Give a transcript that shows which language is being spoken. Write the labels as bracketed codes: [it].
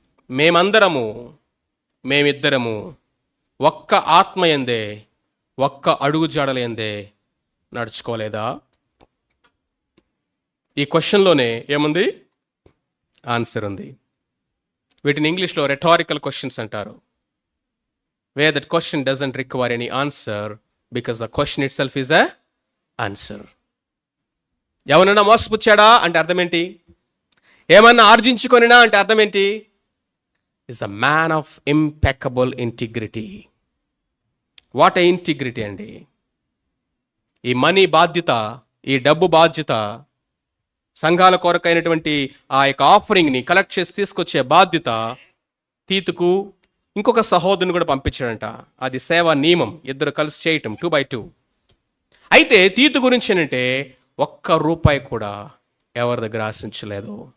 [te] మేమిద్దరము ఒక్క ఆత్మయందే ఒక్క అడుగు జాడలేందే నడుచుకోలేదా? ఈ క్వశ్చన్లోనే ఏముంది? ఆన్సర్ ఉంది. వీటిని ఇంగ్లీష్లో రెటారికల్ క్వశ్చన్స్ అంటారు. [en] where that question doesn't require any answer because the question itself is a answer. [te] ఎవరన్నా మోసపుచ్చాడా అంటే అర్థం ఏంటి? ఏమన్నా ఆర్జించుకొనినా అంటే అర్థం ఏంటి? [en] is a man of impeccable integrity. What a integrity అండి! [te] ఈ మనీ బాధ్యత, ఈ డబ్బు బాధ్యత, సంఘాల కొరకైనటువంటి ఆ యొక్క ఆఫరింగ్ని కలెక్ట్ చేసి తీసుకొచ్చే బాధ్యత తీతుకు ఇంకొక సహోదరుని కూడా పంపించాడంట. అది సేవా నియమం, ఇద్దరు కలిసి చేయటం 2x2. అయితే తీతు గురించి ఏంటంటే ఒక్క రూపాయి కూడా ఎవరి దగ్గర ఆశించలేదు.